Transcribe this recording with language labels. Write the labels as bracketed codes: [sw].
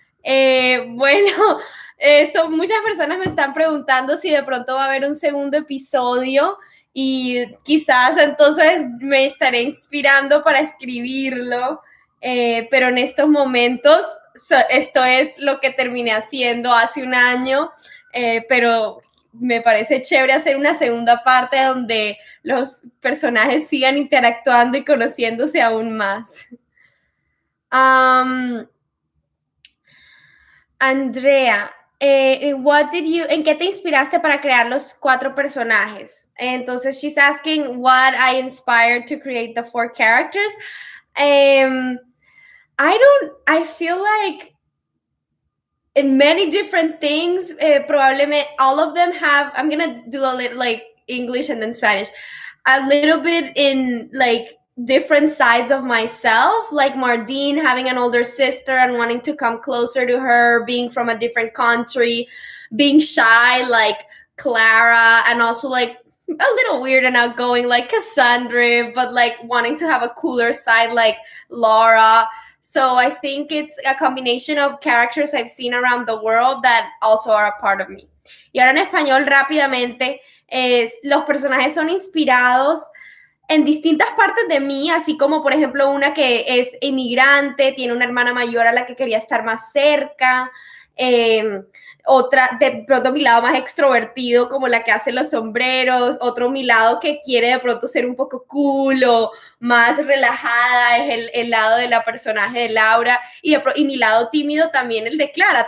[es] Bueno, muchas personas me están preguntando si de pronto va a haber un segundo episodio y quizás entonces me estaré inspirando para escribirlo, pero en estos momentos esto es lo que terminé haciendo hace un año, pero me parece chévere hacer una segunda parte donde los personajes sigan interactuando y conociéndose aún más. Andrea, ¿en qué te inspiraste para crear los 4 personajes? Entonces, [en] she's asking what I inspired to create the 4 characters. I feel like in many different things, [es] probablemente [en] all of them have, I'm gonna do a little like English and then Spanish, a little bit in like different sides of myself, like Mardine having an older sister and wanting to come closer to her, being from a different country, being shy like Clara, and also like a little weird and outgoing like Cassandra, but like wanting to have a cooler side like Laura. So I think it's a combination of characters I've seen around the world that also are a part of me. [es] Y ahora en español rápidamente, los personajes son inspirados en distintas partes de mí, así como por ejemplo una que es inmigrante, tiene una hermana mayor a la que quería estar más cerca, otra, de pronto mi lado más extrovertido, como la que hace los sombreros, otro mi lado que quiere de pronto ser un poco cool o más relajada, es el lado de la personaje de Laura, y mi lado tímido también el de Clara.